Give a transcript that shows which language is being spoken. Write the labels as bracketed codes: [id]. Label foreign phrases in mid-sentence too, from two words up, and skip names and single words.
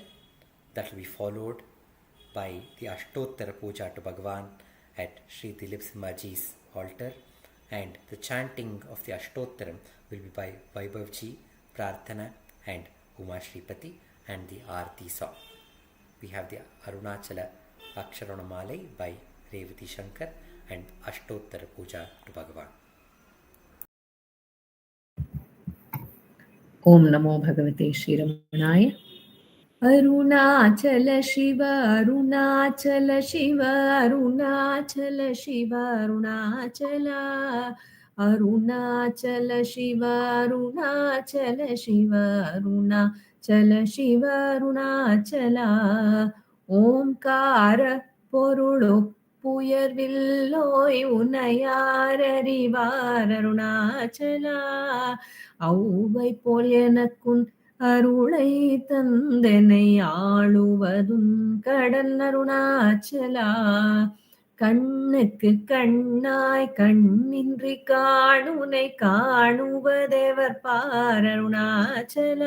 [en] That will be followed by the Ashtottara puja to Bhagavan at Sri Dileep Simhaji's altar, and the chanting of the Ashtottaram will be by Vaibhavji, Prarthana and Uma Sripathy, and the Arati song. We have the Arunachala Aksharamanamalai by Revathi Sankar and Ashtottara puja to Bhagavan. [sa] ॐ नमो भगवते श्री रमणाय. [ta] அருணாசல சிவ அருணாசல சிவ அருணாசல சிவ அருணாசலா. அருணாசல சிவ அருணாசல சிவ அருணாசல சிவ அருணாசலா. ஓங்கார பொருளோ புயர்வில்லோய் உனையாரறிவார் அருணாசலா. ஔவை போல் எனக்குன் அருளை தந்தனை ஆளுவதும் கடன் அருணாச்சலா. கண்ணுக்கு கண்ணாய் கண்ணின்றி காணுனை காணுவதேவர் பார் அருணாச்சலா.